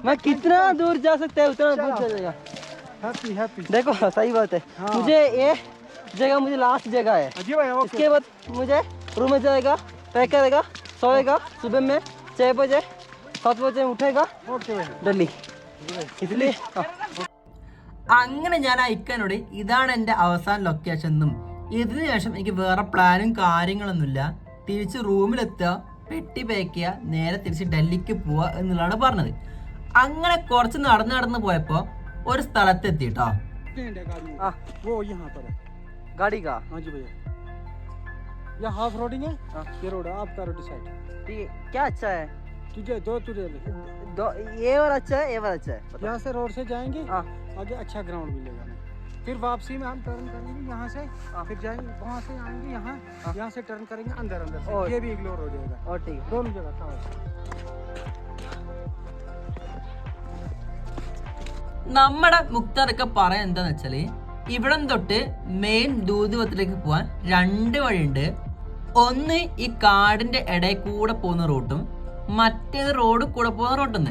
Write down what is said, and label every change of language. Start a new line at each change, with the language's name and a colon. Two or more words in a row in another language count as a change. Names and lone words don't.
Hindi: मैं कितना दूर जा सकता है उतना दूर चलेगा
English: happy happy
Hindi: देखो सही बात है हाँ। मुझे ये जगह मुझे लास्ट जगह है जी भैया ओके इसके बाद मुझे रूम में जाएगा पैक करेगा सोएगा सुबह में 6 बजे 7 बजे उठेगा ओके भैया दिल्ली इसलिए हाँ।
Malayalam: അങ്ങനെ ഞാൻ ആ ഇക്കനോട് ഇതാണ് എൻ്റെ അവസാന ലൊക്കേഷൻ എന്നും ഇതിനു ശേഷം എനിക്ക് വേറെ പ്ലാനും കാര്യങ്ങളൊന്നുമില്ല, തിരിച്ച് റൂമിലെത്തുക, പെട്ടി പാക്ക് ചെയ്യുക, നേരെ തിരിച്ച് ഡൽഹിക്ക് പോവുക എന്നുള്ളതാണ് പറഞ്ഞത്. അങ്ങനെ കുറച്ച് നടന്ന് പോയപ്പോൾ ഒരു സ്ഥലത്തെത്തി കേട്ടോ.
Hindi: स्टैंड है गाड़ी हाँ। वो यहाँ पर है गाड़ी का हाँ जी भैया ये
English: half roading
Hindi: है हाँ। ये रोड है आपका
English: road side
Hindi: ठीक है क्या अच्छा है तुझे दो तुझे दो ये वाला अच्छा है ये वाला अच्छा है बताओ। यहाँ से रोड से जाएंगे हाँ आगे अच्छा ग्राउंड मिलेगा हमें फिर वापसी में हम टर्न करेंगे यहाँ से हाँ। फिर जाएंगे वहाँ से आएंगे यहाँ हाँ। यहाँ से टर्न करेंगे अंदर और- से ये भी इग्नोर हो जाएगा और ठीक है दोनों जगह था
Malayalam: നമ്മുടെ മുക്താറൊക്കെ പറയാൻ എന്താന്ന് വെച്ചാല് ഇവിടം തൊട്ട് മെയിൻ ദൂതുവത്തിലേക്ക് പോവാൻ 2 വഴിയുണ്ട്. ഒന്ന് ഈ കാടിന്റെ ഇടയിൽ കൂടെ പോകുന്ന റൂട്ടും മറ്റേത് റോഡ് കൂടെ പോകുന്ന റൂട്ടും.